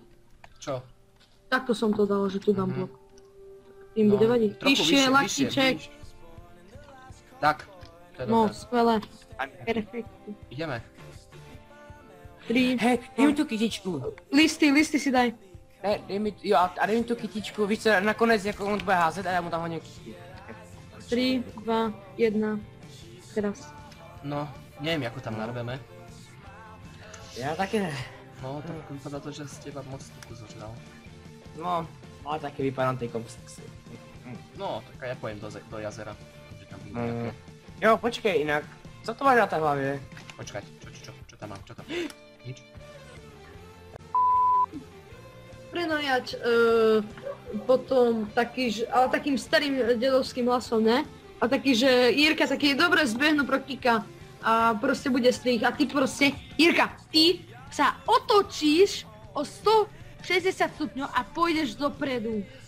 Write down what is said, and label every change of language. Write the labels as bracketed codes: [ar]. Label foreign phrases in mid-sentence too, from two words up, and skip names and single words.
[sk] Čo? Takto som to dal, že tu dám Mhm. blok. Tým bude vadiť. trochu Vyššie, latíček. Tak, to je No, dobré. skvelé. Perfekt. Ideme. 3. Hej, dej mi tú kytičku. Listy si daj. [cs] Ne, dej mi, jo, a dej mi tú kytičku, víš co, nakonec jako on bude házet a já mu tam hodím kytku. [sk] 3, 2, 1. Teraz. No, neviem, ako tam narveme. [cs] Já taky ne. [sk] No, tak vypadá to, že z teba moc tuku zožral. [cs] No, ale taky vypadám tejkom sexy. [sk] No, tak ja pojem do jazera. Že tam bude nejaké... [cs] Jo, počkej, jinak, co to máš na té hlavě? [sk] Počkať, čo tam mám, čo tam? Nič. Prenajať potom ale takým starým dedovským hlasom, ne? A taký, že Jirka taký dobre zbehnú pro Kika a proste bude strých a ty proste, Jirka, ty sa otočíš o 160 stupňov a pôjdeš dopredu.